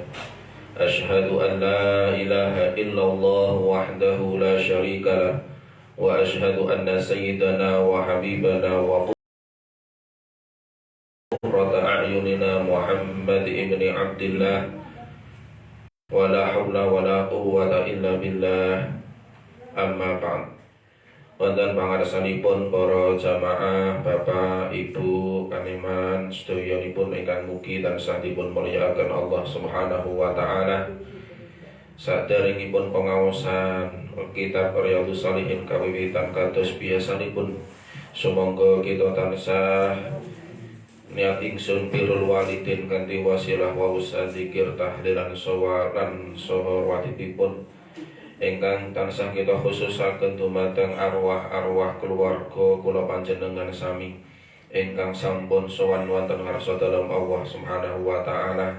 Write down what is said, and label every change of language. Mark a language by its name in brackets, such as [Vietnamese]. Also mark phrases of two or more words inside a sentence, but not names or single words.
[Arabic] أشهد أن لا إله إلا الله وحده لا شريك له وأشهد أن سيدنا وحبيبنا وقرة أعيننا محمد بن عبد الله ولا حول ولا قوة إلا بالله. أما بعد. [Javanese] Wonten pangarsanipun para jamaah, Bapak, Ibu, kaniman sedayanipun ingkang mugi tansah dipun mulyakaken [Arabic] الله سبحانه وتعالى. [Javanese] Saderengipun pengaosan kitab Riyadhus Shalihin kawiwitan kados biasanipun, sumangga kita tansah niat ingsun [Arabic] بر الوالدين [Javanese] kanthi wasilah wa usaha zikir tahlilan sawalan saha wadipipun ingkang tansah kita khususaken dumateng arwah-arwah keluarga kula panjenengan sami ingkang sampun sowan wonten ngarsa dalem [Arabic] الله سبحانه وتعالى.